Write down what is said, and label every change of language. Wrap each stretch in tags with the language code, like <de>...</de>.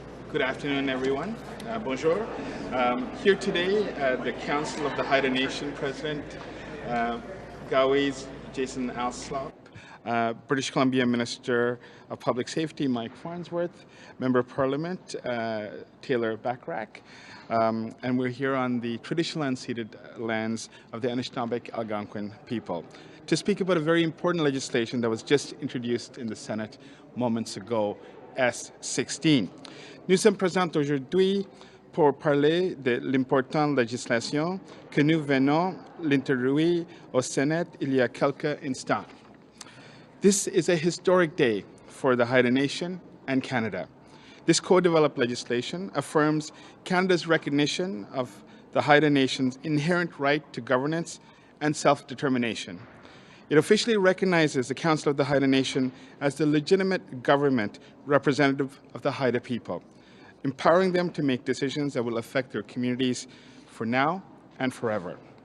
<en>Good afternoon, everyone.</en> <fr>Bonjour.</fr> <en>Here today, the Council of the Haida Nation President, Gaagwiis Jason Alsop, British Columbia Minister of Public Safety Mike Farnsworth, Member of Parliament Taylor Bachrach, and we're here on the traditional unceded lands of the Anishinaabe Algonquin people to speak about a very important legislation that was just introduced in the Senate moments ago, S16.</en> <fr>Nous sommes présents aujourd'hui pour parler de l'importante législation que nous venons d'introduire au Sénat il y a quelques instants.</fr> <en>This is a historic day for the Haida Nation and Canada. This co-developed legislation affirms Canada's recognition of the Haida Nation's inherent right to governance and self-determination. It officially recognizes the Council of the Haida Nation as the legitimate government representative of the Haida people, empowering them to make decisions that will affect their communities for now and forever.</en>